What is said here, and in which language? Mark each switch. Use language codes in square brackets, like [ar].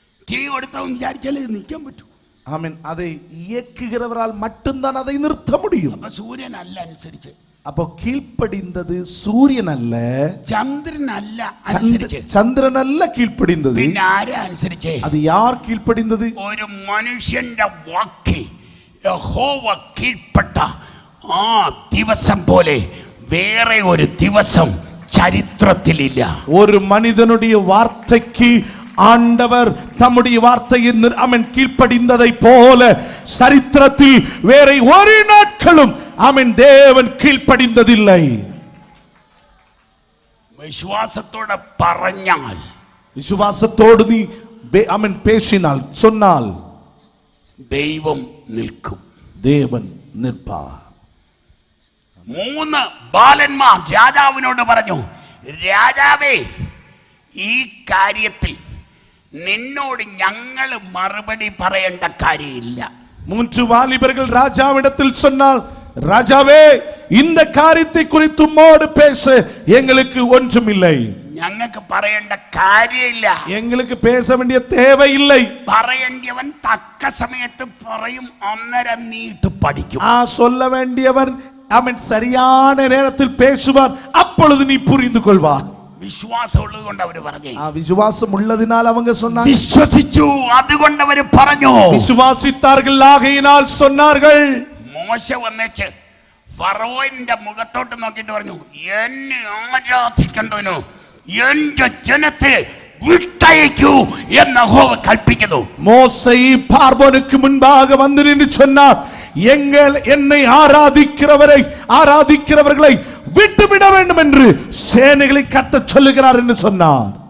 [ml] Key കൊടുത്തവൻ വിചാരിച്ചാലേ നിൽക്കാൻ പറ്റൂ. [ta] ஆமென். அதை இயக்குகிறவரால் மட்டும்தான் அதை நிறுத்த முடியும். [ml] അപ്പൊ സൂര്യനല്ല അനുസരിച്ച്, [ta] அப்போ கீழ்ப்படிந்தது சூரியன் அல்ல, [ml] ചന്ദ്രനല്ല അനുസരിച്ച്, [ta] சந்திரன் அல்ல கீழ்ப்படிந்தது. [ml] പിന്നെ ആരാ അനുസരിച്ച്? [ta] அது யார் கீழ்ப்படிந்தது? [ml] ഒരു മനുഷ്യന്റെ വാക്കിൽ യഹോവ കീഴ്പ്പെട്ട ആ ദിവസം പോലെ വേറെ ഒരു ദിവസം ചരിത്രത്തിലില്ല. [ta] ஒரு மனிதனுடைய வார்த்தைக்கு ஆண்டவர் தம்முடைய வார்த்தையை அவன் கீழ்ப்படிந்ததை போல சரித்திரத்தில் வேற ஒரு நாட்களும் அவன் தேவன் கீழ்ப்படிந்ததில்லை. [ml] വിശ്വാസത്തോടെ പറഞ്ഞാൽ, [ta] விசுவாசத்தோடு நீ அவன் பேசினால் சொன்னால் [ml] ദൈവം നിൽക്കും, [ta] தேவன் நிற்பார். [ml] 3 ബാലന്മാർ രാജാവിനോട് പറഞ്ഞു, രാജാവേ, ഈ കാര്യത്തിൽ നിന്നോട് ഞങ്ങൾ മറുപടി പറയേണ്ട കാര്യമില്ല. [ta] 3 வாலிபர்கள் ராஜாவிடத்தில் சொன்னால், ராஜாவே, இந்த காரியத்தை குறித்து உம்மோடு பேச எங்களுக்கு ஒன்றுமில்லை, [ml] ഞങ്ങൾക്ക് പറയേണ്ട കാര്യമില്ല, [ta] எங்களுக்கு பேச வேண்டிய தேவையில்லை. [ml] പറയേണ്ടവൻ തക്ക സമയത്ത് പറയും, അന്നേരം നീട്ട് പഠിക്കും. [ta] சொல்ல வேண்டியவன் அவன் சரியான நேரத்தில் பேசுவான், அப்பொழுது நீ புரிந்து கொள்வார். [ml] വിശ്വാസം ഉള്ളത് കൊണ്ട് അവര് പറഞ്ഞു, [ta] விசுவாசம் உள்ளதினால் அவங்க சொன்னாங்க. [ml] വിശ്വസിച്ചു, അതുകൊണ്ട് അവര് പറഞ്ഞു. [ta] விசுவாசித்தார்கள், ஆகையினால் சொன்னார்கள். [ml] മോശ വന്നേച്ച് ഫറവോന്റെ മുഖത്തോട്ട് നോക്കിയിട്ട് പറഞ്ഞു, എന്നെ ആരാധിക്കേണ്ടതിനു എന്റെ ജനത്തെ വിട്ടയക്കൂ എന്ന് യഹോവ കൽപ്പിക്കുന്നു. [ta] மோசே பார்வோனுக்கு முன்பாக வந்து நின்று சொன்னார், என்னை ஆராதிக்கிறவர்களை விட்டுவிட வேண்டும் என்று சேனைகளை கட்ட சொல்லுகிறார் என்று சொன்னார்.